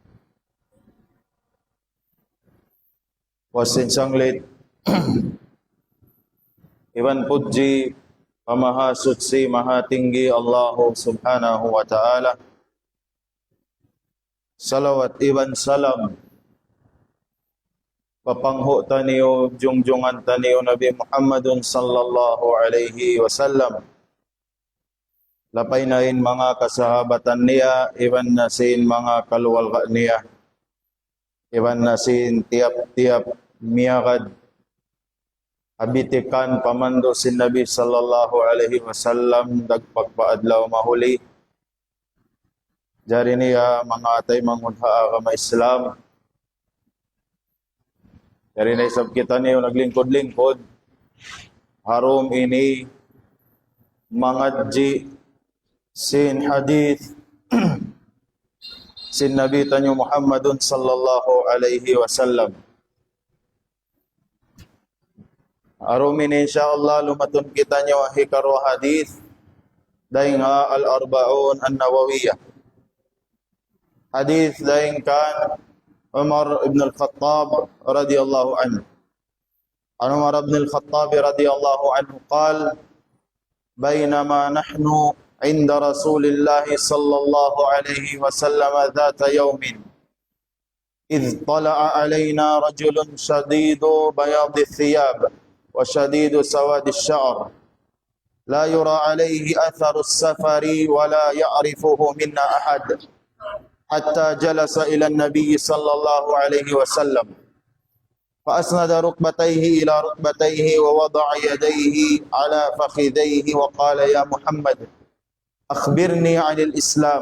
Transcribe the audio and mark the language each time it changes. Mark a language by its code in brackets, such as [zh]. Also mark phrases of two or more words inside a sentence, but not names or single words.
[tsg] Wasin sanglit Iban puji Maha Suci Maha Tinggi Allah [ar] سبحانه وتعالى. [tsg] Salawat iban salam papangho taniyo jungjungan taniyo Nabi Muhammadun [ar] صلى الله عليه وسلم. [tsg] Lapay nain mga kasahabatan niya, iban nasin mga kaluwalga niya, iban nasin tiap-tiap miyagad abitikan pamando sin Nabi [ar] صلى الله عليه وسلم [tsg] dagpagpaadlaw mahuli. Jari niya mga atay mangudha kama Islam. Jari na isab kita niyo naglingkod-lingkod. Harum ini mangadji sin hadith sin Nabi tanyo Muhammadun [ar] صلى الله عليه وسلم. [tsg] Harum ini insyaallah lumatun kita niyo hikaro hadith daing [ar] الأربعون النووية. [tsg] Hadith daing kan Umar ibn al-Khattab [ar] رضي الله عنه. Umar ibn al-Khattab رضي الله عنه قال بينما نحن عند رسول الله صلى الله عليه وسلم ذات يوم إذ طلع علينا رجل شديد بياض الثياب وشديد سواد الشعر لا يرى عليه أثر السفر ولا يعرفه منا أحد حتى جلس إلى النبي صلى الله عليه وسلم فأسند ركبتيه إلى ركبتيه ووضع يديه على فخذيه وقال يا محمد أخبرني عن الإسلام.